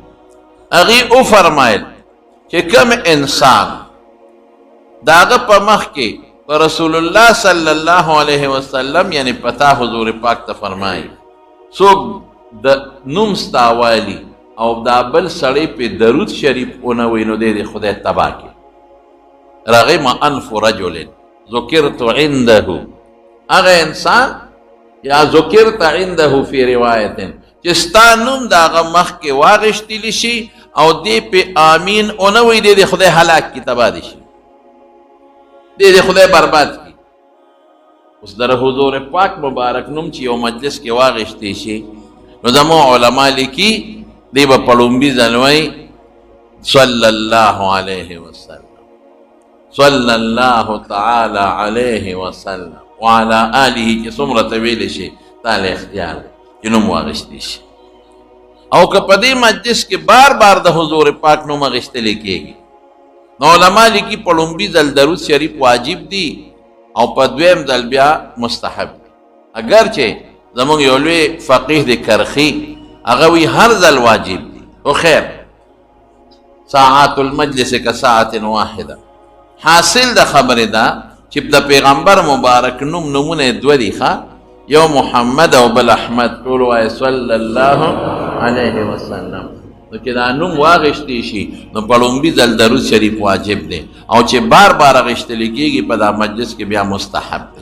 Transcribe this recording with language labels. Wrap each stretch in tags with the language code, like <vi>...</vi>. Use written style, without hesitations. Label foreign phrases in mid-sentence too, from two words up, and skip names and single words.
<ps>هغې وفرمایل چې کوم انسان داغه په مخ کې په</ps> <ar>رسول الله صلی الله علیه وسلم</ar> <ps>یعنی پتا حضور پاک ته فرمایي څوک د نوم ستا والی او دا بل سړی په درود شریف ونه وي نو دی خدای تباه کړي.</ps> <ar>رغم انف رجل ذکرت عنده،</ar> <ps>هغه انسان یا</ps> <ar>ذکرت عنده فی روایت</ar> <ps>چې ستا نوم د هغه مخ کې واغېشتلی شي او دی په آمین ونه وي دی خدای هلاک کړي، تباه دي شي، دی خدای برباد کی. اوس در حضور پاک مبارک نوم چې یو مجلس کې واغېشتی شي نو زموږ علما لیکي دی به په لومبي ځل وایي</ps> <ar>صلی الله علیه وسلم، صلی الله تعالی علیه وسلم وعلى آله</ar> <ps>چې څومره ته ویلی شي تاله اختیار چې نوم واغېشتی شي. او که په دې مجلس کې بار بار د حضور پاک نوم اغېشتلی کېږي نو علما لیکي په لومبي ځل درود شریف واجب دی او په دویم ځل بیا مستحب دی. اگرچې زموږ یو لوی فقیه د کرخي هغه وی هر ځل واجب دی. خو خیر</ps> <ar>ساعات المجلس</ar> <ps>که</ps> <ar>ساعت واحده.</ar> <ps>حاصل د خبرې ده چې د پیغمبر مبارک نومونه 2 دي ښه، یو محمد او بل احمد، ټول وایي</ps> <ar>صلی الله علیه وسلم.</ar> <ps>نو چې دا نوم واغېشتی شي نو په لومبي ځل درود شریف واجب دی او چې بار بار اغېشتلی کېږي په دا مجلس کې بیا مستحب دی.</ps>